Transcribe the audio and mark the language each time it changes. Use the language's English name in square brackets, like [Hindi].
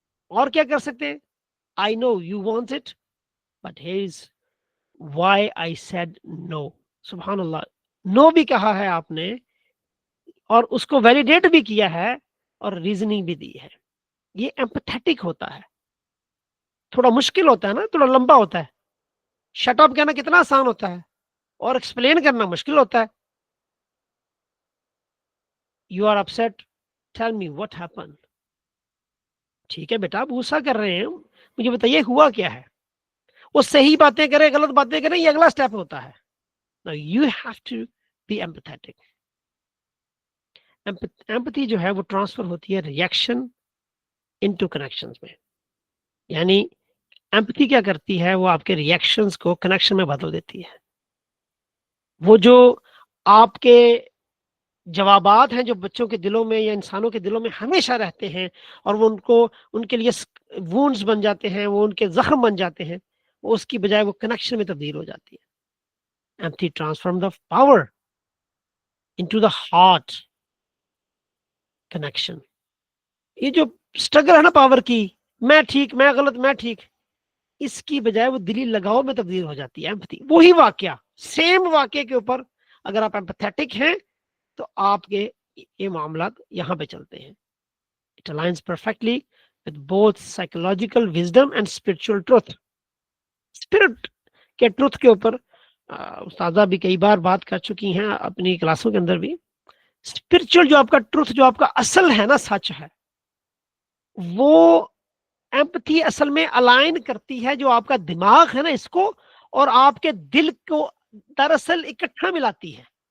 [Urdu] اور کیا کر سکتے ہیں؟ [English] I know you want it, but here's why I said no. [Urdu] سبحان اللہ, نو بھی کہا ہے آپ نے اور اس کو ویلیڈیٹ بھی کیا ہے اور ریزننگ بھی دی ہے. یہ ایمپتھیٹک ہوتا ہے. تھوڑا مشکل ہوتا ہے نا, تھوڑا لمبا ہوتا ہے. شٹ اپ کہنا کتنا آسان ہوتا ہے اور ایکسپلین کرنا مشکل ہوتا ہے. [English] You are upset, tell me what happened. [Urdu] ٹھیک ہے بیٹا, آپ غصہ کر رہے ہیں, مجھے بتائیے ہوا کیا ہے. وہ صحیح باتیں کرے غلط باتیں کرے, یہ اگلا سٹیپ ہوتا ہے. [English] Now you have to be empathetic. [Urdu] Empathy جو ہے وہ ٹرانسفر ہوتی ہے ریئیکشن انٹو کنیکشنز میں. یعنی empathy کیا کرتی ہے, وہ آپ کے ریئیکشنز کو کنیکشن میں بدل دیتی ہے. وہ جو آپ کے جوابات ہیں جو بچوں کے دلوں میں یا انسانوں کے دلوں میں ہمیشہ رہتے ہیں اور وہ ان کے لیے وونڈز بن جاتے ہیں, وہ ان کے زخم بن جاتے ہیں, وہ اس کی بجائے وہ کنیکشن میں تبدیل ہو جاتی ہے. [English] Empathy transform the power into the heart connection. [Urdu] یہ جو اسٹرگل ہے نا پاور کی, میں ٹھیک میں غلط میں ٹھیک, اس کی بجائے وہ دلی لگاؤ میں تبدیل ہو جاتی ہے. ایمپتھی وہی واقعہ, سیم واقعے کے اوپر اگر آپ ایمپتھیٹک ہیں تو آپ کے یہ معاملات یہاں پہ چلتے ہیں. [English] It aligns perfectly with both psychological wisdom and spiritual truth. [Urdu] Spirit کے ٹروتھ کے اوپر استاذہ بھی کئی بار بات کر چکی ہیں اپنی کلاسوں کے اندر بھی. اسپرچل جو آپ کا ٹروتھ, جو آپ کا اصل ہے نا, سچ ہے, وہ ایمپتھی اصل میں الائن کرتی ہے جو آپ کا دماغ ہے نا اس کو اور آپ کے دل کو دراصل اکٹھا ملاتی ہے.